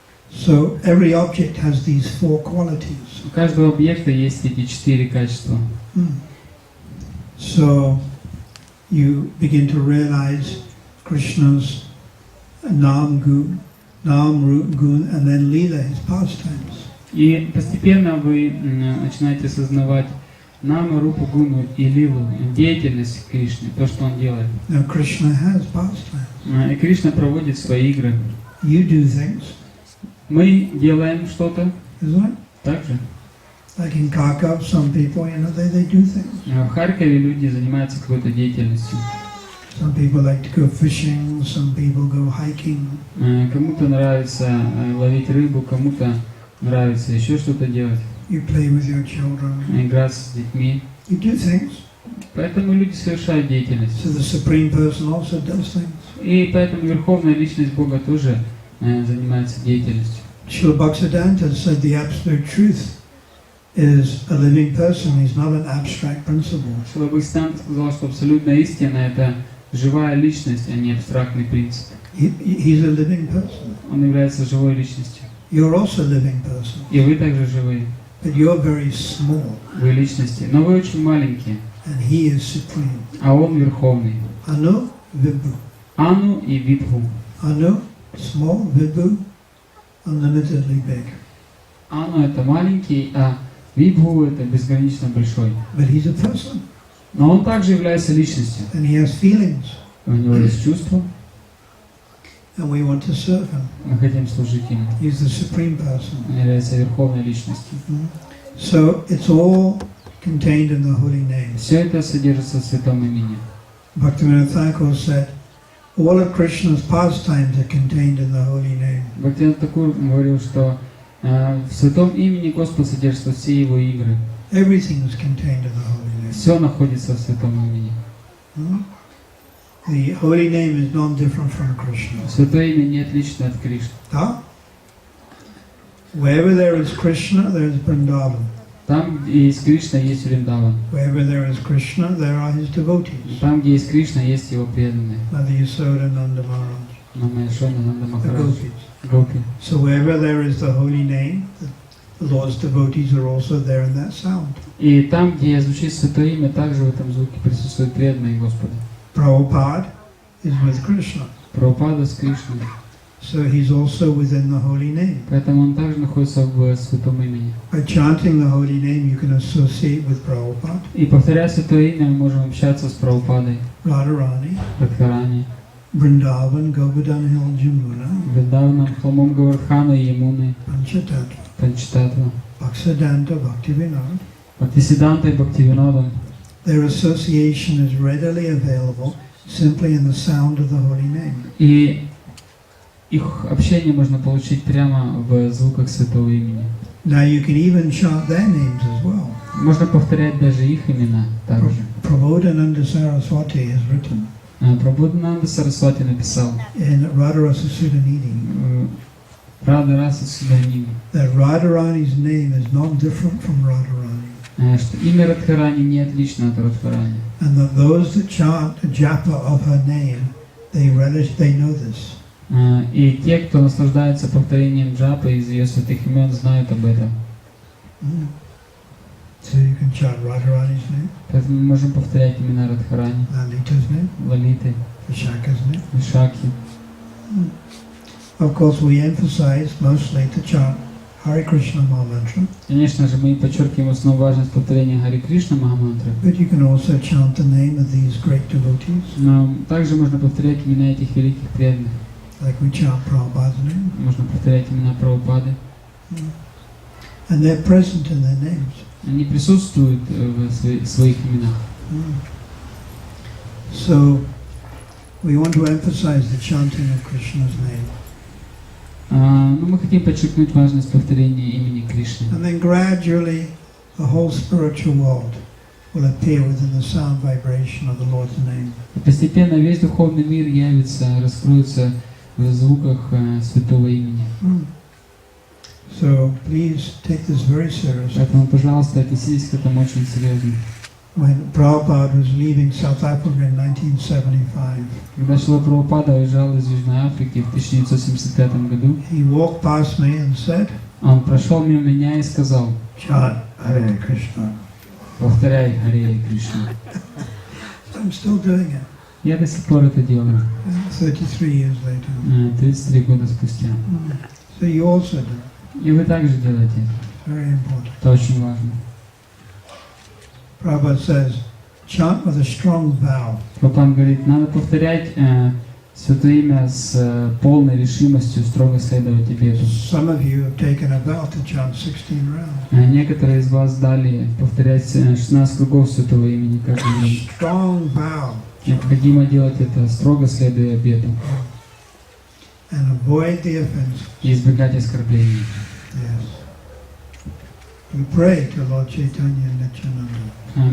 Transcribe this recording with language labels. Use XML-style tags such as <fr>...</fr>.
<en>So every object has these four qualities.</en> <ru>У каждого объекта есть эти 4 качества.</ru> <en>So you begin to realize Krishna's Nam, Rup, Gun, and then Leela, his pastimes.</en> <ru>И постепенно вы начинаете осознавать Наму, Рупу, Гуну и Лилу, деятельность Кришны, то, что он делает.</ru> <en>Now Krishna has pastimes.</en> <ru>И Кришна проводит свои игры.</ru> <en>You do things,</en> <ru>Мы делаем что-то</ru> <en>isn't it?</en> <ru>так же.</ru> <en>Like in Kharkov, some people, they do things.</en> <ru>В Харькове люди занимаются какой-то деятельностью.</ru> <en>Some people like to go fishing, some people go hiking.</en> <ru>Кому-то нравится ловить рыбу, кому-то нравится еще что-то делать.</ru> <en>You play with your children.</en> <ru>Играть с детьми.</ru> <en>You do things.</en> <ru>Поэтому люди совершают деятельность.</ru> <en>So the Supreme Person also does things.</en> <ru>И поэтому Верховная Личность Бога тоже занимается деятельностью.</ru> <en>Srila Bhaktisiddhanta said the absolute truth is a living person. He's not an abstract principle.</en> <ru>Шрила Бхактисиданта сказал, что абсолютная истина — это живая личность, а не абстрактный принцип.</ru> <en>He's a living person.</en> <ru>Он является живой личностью.</ru> <en>You're also a living person.</en> <ru>И вы также живые.</ru> <en>But you're very small.</en> <ru>Вы личности, но вы очень маленькие.</ru> <en>And he is supreme.</en> <ru>А он Верховный.</ru> <en>Anu, Vibhu.</en> <ru>Ану и Вибху.</ru> <en>Anu, small, Vibhu, unlimitedly big.</en> <ru>Ану — это маленький, а Вибху — это безгранично большой.</ru> <en>But he's a person.</en> <ru>Но он также является личностью.</ru> <en>And he has feelings.</en> <ru>У него есть чувства.</ru> <en>And we want to serve him.</en> <ru>Мы хотим служить ему.</ru> <en>He's the supreme person.</en> <ru>Он является Верховной личностью.</ru> <en>So it's all contained in the holy name.</en> <ru>Все это содержится в Святом Имени.</ru> <en>Bhaktivinoda Thakur said, all of Krishna's pastimes are contained in the holy name.</en> <ru>Бхактивинода Такур говорил, что в Святом Имени Господа содержатся все Его игры.</ru> <en>Everything is contained in the holy name.</en> <ru>Все находится в Святом Имени.</ru> <en>The holy name is non-different from Krishna.</en> <ru>Святое Имя не отлично от Кришны. Huh?</ru> <en>Wherever there is Krishna, there is Vrindavan.</en> <ru>Там, где есть Кришна, есть Вриндаван.</ru> <en>Wherever there is Krishna, there are his devotees.</en> <ru>Там, где есть Кришна, есть Его преданные.</ru> <en>Mother Yasoda, Nanda Maharaj.</en> <ru>Мама Яшода, Нанда</ru> <en>The</en> <ru>Махарадж,</ru> <en>gopis.</en> <ru>Гопи.</ru> <en>So wherever there is the holy name, the Lord's devotees are also there in that sound.</en> <ru>И там, где звучит Святое Имя, также в этом звуке присутствуют преданные Господа.</ru> <en>Prabhupada is with Krishna.</en> <ru>Прабхупада с Кришной.</ru> <en>So he's also within the holy name.</en> <ru>Поэтому он также находится в святом имени.</ru> <en>By chanting the holy name, you can associate with Prabhupada,</en> <ru>И повторяя святое имя, мы можем общаться с Прабхупадой,</ru> <en>Radharani,</en> <ru>Радхарани,</ru> <en>Vrindavan, Govardhan Hill, Jamuna,</en> <ru>Вриндаваном, холмом Говардхана и Ямуны,</ru> <en>Panchatattva,</en> <ru>Панчтатва,</ru> <en>Bhaksidanta, Bhaktivinoda.</en> <ru>Бхактисидантой, Бхактивинодом.</ru> <en>Their association is readily available simply in the sound of the holy name.</en> <ru>И их общение можно получить прямо в звуках святого имени.</ru> <en>Now you can even chant their names as well.</en> <ru>Можно повторять даже их имена также.</ru> <en>Prabodhananda Saraswati has written</en> <ru>Прабхупада Сарасвати написал</ru> <en>in Radharasa Sudhanidhi</en> <ru>Рада Раса Суданини,</ru> <en>that Radharani's name is not different from Radharani,</en> <ru>что имя Радхарани не отлично от Радхарани.</ru> <en>and that those that chant the japa of her name, they know this.</en> <ru>И те, кто наслаждается повторением джапы из ее святых имен, знают об этом.</ru> <en>So you can chant Radharani's name,</en> <ru>Поэтому мы можем повторять имена Радхарани,</ru> <en>Lalita's name,</en> <ru>Лалиты,</ru> <en>Vishaka's name.</en> <ru>Вишакхи.</ru> <en>Of course, we emphasize mostly to chant Hare Krishna Mahamantra,</en> <ru>Конечно же, мы подчеркиваем основную важность повторения Харе Кришна Махамантры.</ru> <en>but you can also chant the name of these great devotees,</en> <ru>Но также можно повторять имена этих великих преданных.</ru> <en>like we chant Prabhupada's name,</en> <ru>Можно повторять имена Прабхупады.</ru> <en>and they're present in their names.</en> <ru>Они присутствуют в своих именах.</ru> <en>So, we want to emphasize the chanting of Krishna's name.</en> <ru>Но мы хотим подчеркнуть важность повторения имени Кришны.</ru> <en>And then gradually, the whole spiritual world will appear within the sound vibration of the Lord's name.</en> <ru>И постепенно весь духовный мир явится, раскроется в звуках святого имени.</ru> <en>So, please take this very seriously.</en> <ru>Поэтому, пожалуйста, отнеситесь к этому очень серьезно.</ru> <en>When Prabhupada was leaving South Africa in 1975,</en> <ru>Когда Шрила Прабхупада уезжал из Южной Африки в 1975 году,</ru> <en>he walked past me and said,</en> <ru>он прошел мимо меня и сказал:</ru> <en>"Chant Hare Krishna."</en> <ru>повторяй Харе Кришна.</ru> <en>I'm still doing it.</en> <ru>Я до сих пор это делаю,</ru> <en>33 years later.</en> <ru>33 года спустя.</ru> <en>So you also do it.</en> <ru>И вы также делаете это.</ru> <en>Very important.</en> <ru>Это очень важно.</ru> <en>Prabhupada says, chant with a strong vow.</en> <ru>Прабхупада говорит, надо повторять святое имя с полной решимостью строго следовать обету.</ru> <en>Some of you have taken a vow to chant 16 rounds.</en> <ru>Некоторые из вас дали повторять 16 кругов святого имени каждый день.</ru> <en>Strong vow.</en> <ru>Необходимо делать это строго следуя обету.</ru> <en>And avoid the offense.</en> <ru>И избегать оскорблений.</ru> <en>Yes. You pray to Lord Chaitanya and Nityananda.</en>